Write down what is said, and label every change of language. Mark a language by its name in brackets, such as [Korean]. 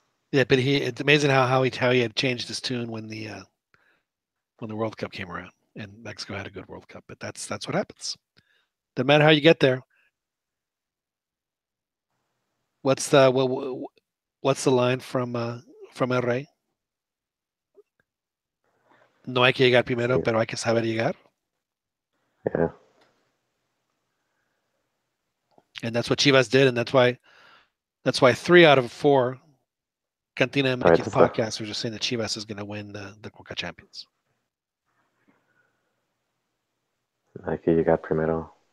[English] Yeah, but it's amazing how he had changed his tune when the World Cup came around and Mexico had a good World Cup. But that's what happens. Doesn't matter how you get there. What's the line from El Rey? [Spanish] No hay que llegar primero, pero hay que saber llegar. [English] Yeah. And that's what Chivas did, and that's why 3 out of 4 CantinaMX podcasters are saying that Chivas is going to win the Coca Champions. [Spanish] Hay que llegar primero.